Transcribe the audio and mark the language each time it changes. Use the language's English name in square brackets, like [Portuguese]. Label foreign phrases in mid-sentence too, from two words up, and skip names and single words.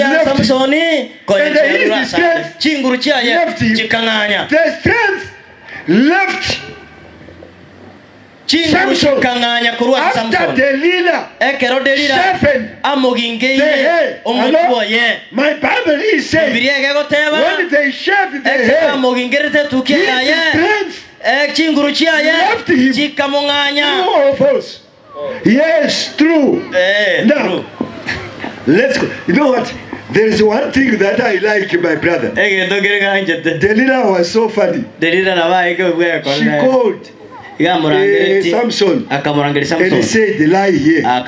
[English] The strength left Samson after Delilah sharpened the hair. My Bible is saying when they shaved the hair, his strength [Gusii] chinguru chiaye chikamunganya. [English] True or false? Yes, true. Now, true. Let's go. You know what? There is one thing that I like, my brother. Delilah was so funny. She called Samson and he said, lie here.